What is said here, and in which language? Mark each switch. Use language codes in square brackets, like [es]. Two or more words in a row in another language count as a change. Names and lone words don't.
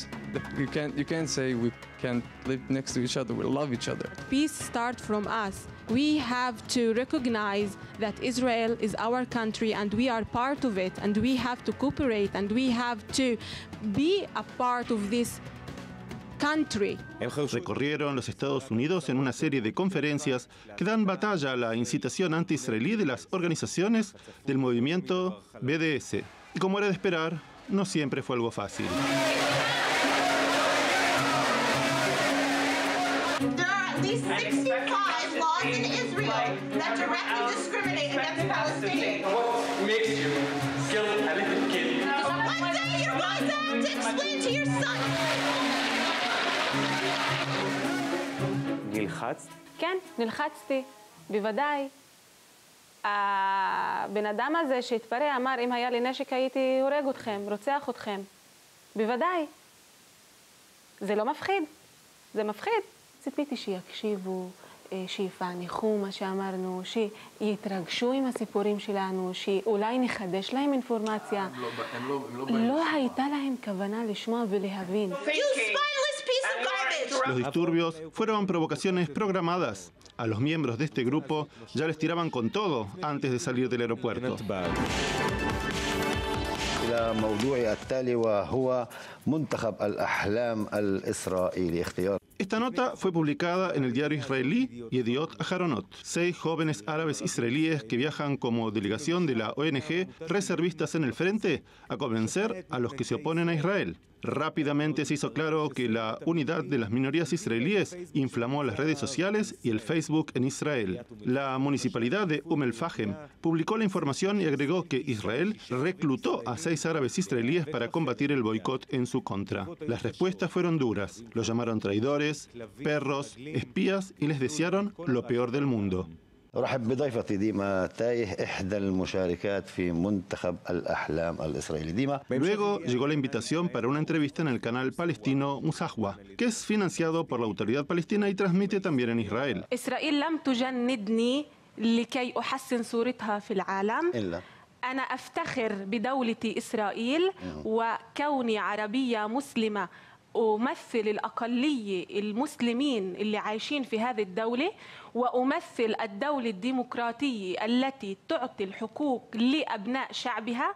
[en] You can't say we can't live next to each other. We love each other. Peace starts from us. We have to recognize that Israel is our country and we are part of it, and we have to cooperate and we have to be a part of this country. [es] Recorrieron los Estados Unidos en una serie de conferencias que dan batalla a la incitación anti-israelí de las organizaciones del movimiento BDS. Y como era de esperar, no siempre fue algo fácil. [en] There are at least 65 laws in Israel that directly discriminate against Palestinians. What makes you kill a little kid? One day you're going to have to explain to your son. [he] נלחצת? כן, נלחצתי, בוודאי. הבן אדם הזה שהתפרע אמר, אם היה לי נשק הייתי הורג אתכם, רוצח אתכם. בוודאי. זה לא מפחיד, זה מפחיד. ציפיתי שיקשיבו, שיפענחו מה שאמרנו, שיתרגשו עם הסיפורים שלנו, שאולי נחדש להם אינפורמציה. לא הייתה להם כוונה לשמוע ולהבין. [es] Los disturbios fueron provocaciones programadas. A los miembros de este grupo ya les tiraban con todo antes de salir del aeropuerto. [ar] إلى موضوع التالي وهو منتخب الأحلام الإسرائيلي اختيار [es] Esta nota fue publicada en el diario israelí Yediot Aharonot. 6 jóvenes árabes israelíes que viajan como delegación de la ONG Reservistas en el Frente a convencer a los que se oponen a Israel. Rápidamente se hizo claro que la unidad de las minorías israelíes inflamó las redes sociales y el Facebook en Israel. La municipalidad de El-Fahem publicó la información y agregó que Israel reclutó a 6 árabes israelíes para combatir el boicot en su contra. Las respuestas fueron duras. Los llamaron traidores, perros, espías y les desearon lo peor del mundo. [ar] أرحب بضيفتي ديما تايه إحدى المشاركات في منتخب الأحلام الإسرائيلي. ديما. [es] Luego llegó la invitación para una entrevista en el canal palestino Musahwa, que es financiado por la autoridad palestina y transmite también en Israel. [ar] إسرائيل لم تجندني لكي أحسن صورتها في العالم. إلا. أنا أفتخر بدولتي إسرائيل وكوني عربية مسلمة أمثل الأقلية المسلمين اللي عايشين في هذه الدولة وأمثل الدولة الديمقراطية التي تعطي الحقوق لأبناء شعبها.